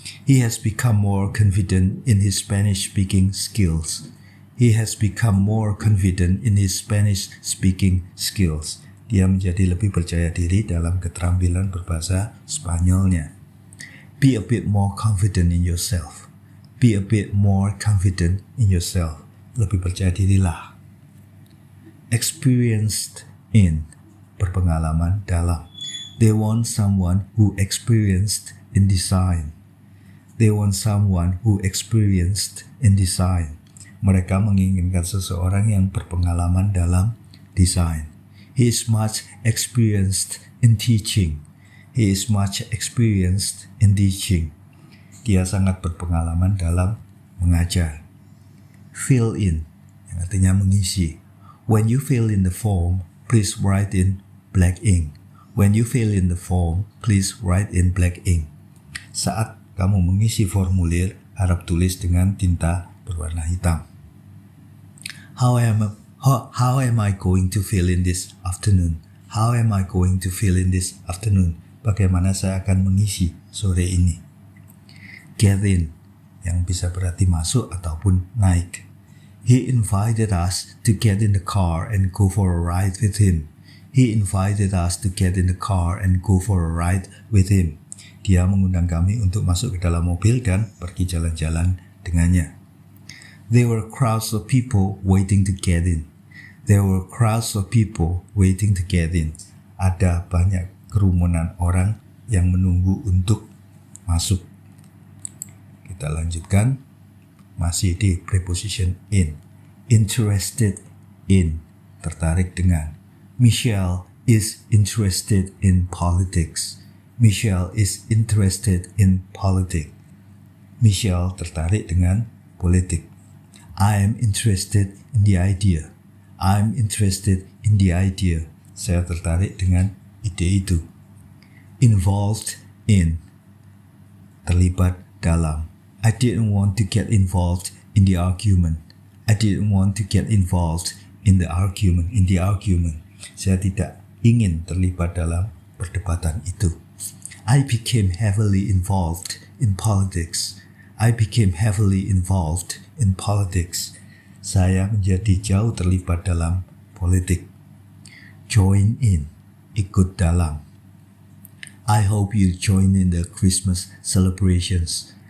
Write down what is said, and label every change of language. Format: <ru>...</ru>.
<en>He has become more confident in his Spanish speaking skills. He has become more confident in his Spanish speaking skills.</en> <id>Dia menjadi lebih percaya diri dalam keterampilan berbahasa Spanyolnya.</id> <en>Be a bit more confident in yourself. Be a bit more confident in yourself.</en> <id>Lebih percaya dirilah. Experienced in, berpengalaman dalam.</id> <en>They want someone who experienced in design. They want someone who experienced in design.</en> <id>Mereka menginginkan seseorang yang berpengalaman dalam desain.</id> <en>He is much experienced in teaching. He is much experienced in teaching.</en> <id>Dia sangat berpengalaman dalam mengajar. Fill in, yang artinya mengisi.</id> <en>When you fill in the form, please write in black ink. When you fill in the form, please write in black ink.</en> <id>Saat kamu mengisi formulir, harap tulis dengan tinta berwarna hitam.</id> <en>How am I going to fill in this afternoon? How am I going to fill in this afternoon?</en> <id>Bagaimana saya akan mengisi sore ini? Get in, yang bisa berarti masuk ataupun naik.</id> <en>He invited us to get in the car and go for a ride with him. He invited us to get in the car and go for a ride with him.</en> <id>Dia mengundang kami untuk masuk ke dalam mobil dan pergi jalan-jalan dengannya.</id> <en>There were crowds of people waiting to get in. There were crowds of people waiting to get in.</en> <id>Ada banyak kerumunan orang yang menunggu untuk masuk. Kita lanjutkan. Masih di preposition in. Interested in, tertarik dengan.</id> <en>Michelle is interested in politics. Michelle is interested in politics.</en> <id>Michelle tertarik dengan politik.</id> <en>I am interested in the idea. I'm interested in the idea.</en> <id>Saya tertarik dengan ide itu. Involved in, terlibat dalam.</id> <en>I didn't want to get involved in the argument. I didn't want to get involved in the argument.</en> <id>Saya tidak ingin terlibat dalam perdebatan itu.</id> <en>I became heavily involved in politics. I became heavily involved in politics.</en> <id>Saya menjadi jauh terlibat dalam politik.</id> <en>Join in,</en> <id>ikut dalam.</id> <en>I hope you join in the Christmas celebrations.</en>